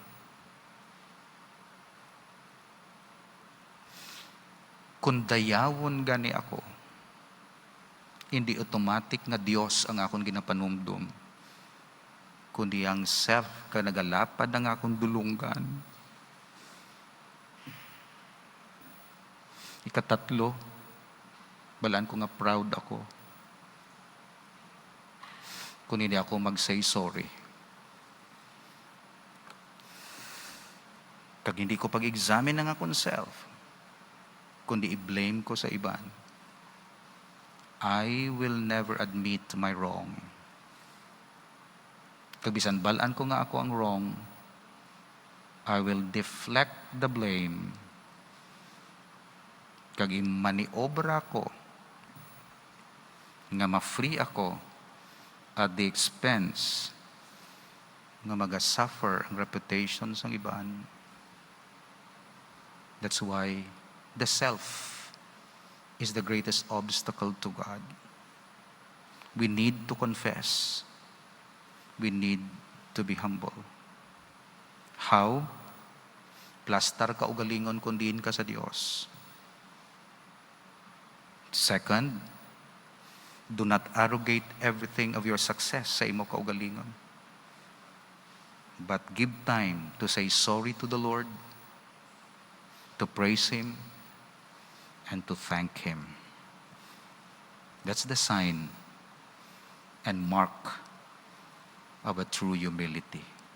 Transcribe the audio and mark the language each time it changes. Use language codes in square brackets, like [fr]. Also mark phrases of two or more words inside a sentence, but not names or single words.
[hil] Kung dayawon gani ako, hindi automatic nga Dios ang akong ginapanumdum, kundi ang self ka nagalapad ang akong dulunggan. Ikatatlo, balaan ko nga proud ako kung hindi ako [en] mag-say sorry. [hil] Kag hindi ko pag-examine ang akong self, kundi i-blame ko sa iban, [en] I will never admit my wrong. [hil] Kag bisan balaan ko nga ako ang wrong, [en] I will deflect the blame. [hil] Kag imaniobra ko nga ma-free ako [en] at the expense [hil] nga maga-suffer ang reputation sang iban. [en] That's why the self is the greatest obstacle to God. We need to confess. We need to be humble. How? [hil] Plastar ka ugalingon kung diin ka sa Dios. [en] Second, do not arrogate everything of your success [hil] sa imo kaugalingon. [en] But give time to say sorry to the Lord, to praise Him, and to thank Him. That's the sign and mark of a true humility.